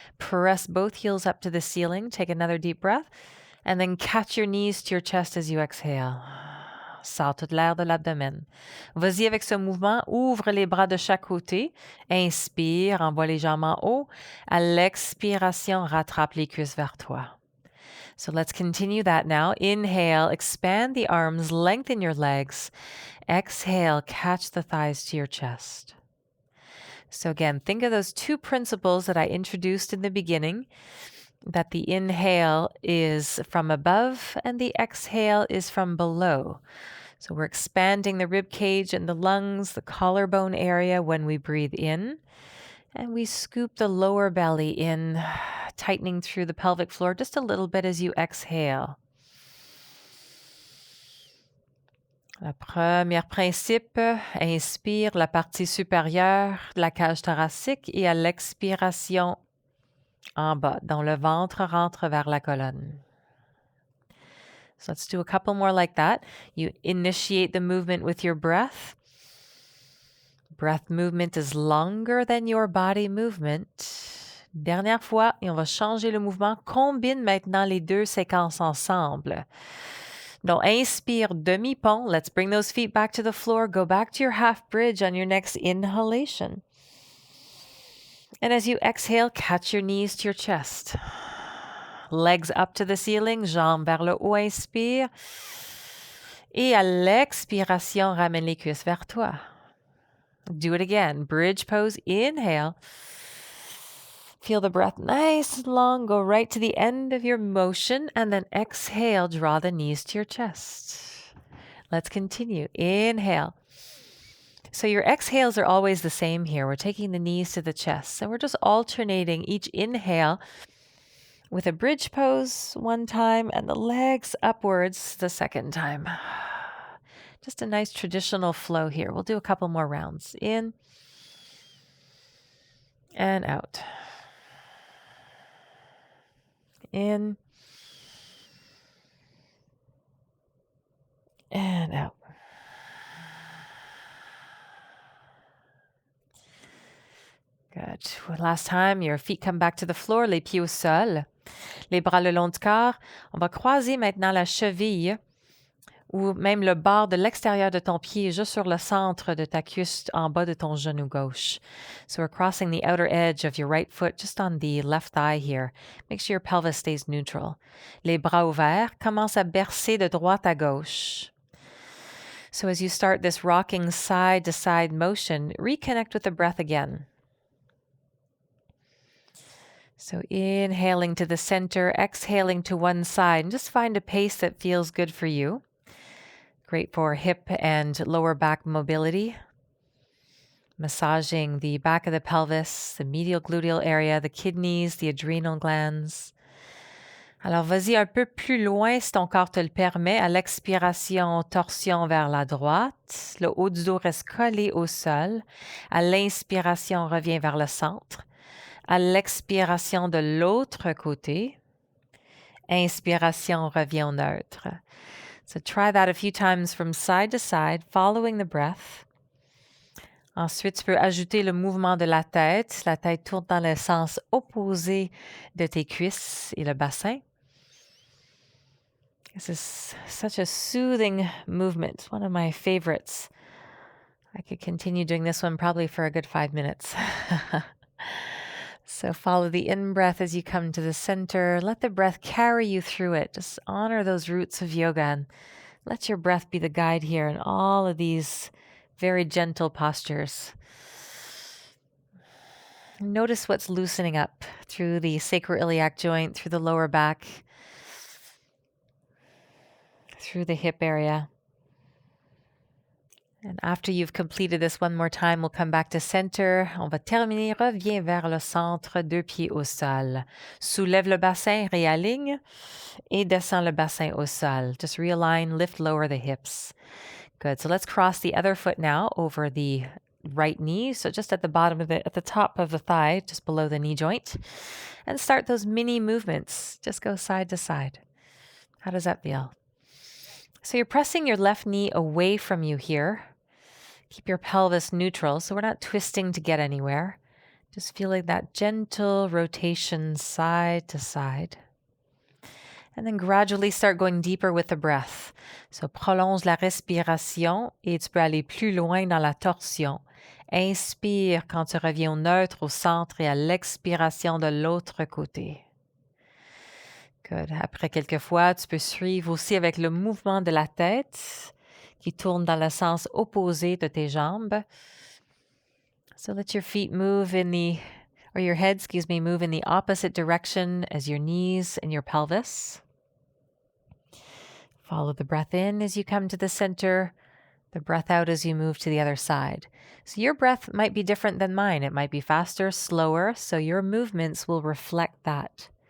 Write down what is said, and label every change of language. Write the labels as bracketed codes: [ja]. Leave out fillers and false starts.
[en] Press both heels up to the ceiling. Take another deep breath. And then catch your knees to your chest as you exhale. [fr] Sors toute l'air de l'abdomen. Vas-y avec ce mouvement. Ouvre les bras de chaque côté. Inspire, envoie les jambes en haut. À l'expiration, rattrape les cuisses vers toi. [en] So let's continue that now. Inhale, expand the arms, lengthen your legs. Exhale, catch the thighs to your chest. So again, think of those two principles that I introduced in the beginning, that the inhale is from above and the exhale is from below. So we're expanding the rib cage and the lungs, the collarbone area when we breathe in. And we scoop the lower belly in, tightening through the pelvic floor just a little bit as you exhale. [fr] Le premier principe, inspire la partie supérieure de la cage thoracique et à l'expiration, en bas, dans le ventre, rentre vers la colonne. [en] So let's do a couple more like that. You initiate the movement with your breath. Breath movement is longer than your body movement. [fr] Dernière fois, et on va changer le mouvement. Combine maintenant les deux séquences ensemble. Donc, inspire, demi-pont. [en] Let's bring those feet back to the floor. Go back to your half bridge on your next inhalation. And as you exhale, catch your knees to your chest. Legs up to the ceiling, [fr] jambes vers le haut, inspire. Et à l'expiration, ramène les cuisses vers toi. [en] Do it again. Bridge pose, inhale. Feel the breath nice and long. Go right to the end of your motion and then exhale, draw the knees to your chest. Let's continue. Inhale. So your exhales are always the same here. We're taking the knees to the chest. So we're just alternating each inhale with a bridge pose one time and the legs upwards the second time. Just a nice traditional flow here. We'll do a couple more rounds. In and out. In and out. Last time, your feet come back to the floor, [fr] les pieds au sol. Les bras le long du corps. On va croiser maintenant la cheville ou même le bord de l'extérieur de ton pied juste sur le centre de ta cuisse en bas de ton genou gauche. [en] So we're crossing the outer edge of your right foot just on the left thigh here. Make sure your pelvis stays neutral. [fr] Les bras ouverts, commence à bercer de droite à gauche. [en] So as you start this rocking side to side motion, reconnect with the breath again. So inhaling to the center, exhaling to one side, and just find a pace that feels good for you. Great for hip and lower back mobility. Massaging the back of the pelvis, the medial gluteal area, the kidneys, the adrenal glands. [fr] Alors, vas-y un peu plus loin si ton corps te le permet. À l'expiration, torsion vers la droite. Le haut du dos reste collé au sol. À l'inspiration, reviens vers le centre. À l'expiration de l'autre côté. Inspiration, reviens au neutre. [en] So try that a few times from side to side, following the breath. [fr] Ensuite, tu peux ajouter le mouvement de la tête. La tête tourne dans le sens opposé de tes cuisses et le bassin. [en] This is such a soothing movement, one of my favorites. I could continue doing this one probably for a good 5 minutes. So follow the in-breath as you come to the center. Let the breath carry you through it. Just honor those roots of yoga and let your breath be the guide here in all of these very gentle postures. Notice what's loosening up through the sacroiliac joint, through the lower back, through the hip area. And after you've completed this one more time, we'll come back to center. [fr] On va terminer. Reviens vers le centre, deux pieds au sol. Soulève le bassin, réaligne et descends le bassin au sol. [en] Just realign, lift, lower the hips. Good. So let's cross the other foot now over the right knee. So just at the bottom of it, at the top of the thigh, just below the knee joint. And start those mini movements. Just go side to side. How does that feel? So you're pressing your left knee away from you here. Keep your pelvis neutral so we're not twisting to get anywhere. Just feeling that gentle rotation side to side. And then gradually start going deeper with the breath. [fr] So prolonge la respiration et tu peux aller plus loin dans la torsion. Inspire quand tu reviens au neutre, au centre et à l'expiration de l'autre côté. [en] Good. [fr] Après quelques fois, tu peux suivre aussi avec le mouvement de la tête qui tourne dans le sens opposé de tes jambes. [en] So let your feet move your head, move in the opposite direction as your knees and your pelvis. Follow the breath in as you come to the center, the breath out as you move to the other side. So your breath might be different than mine. It might be faster, slower, so your movements will reflect that.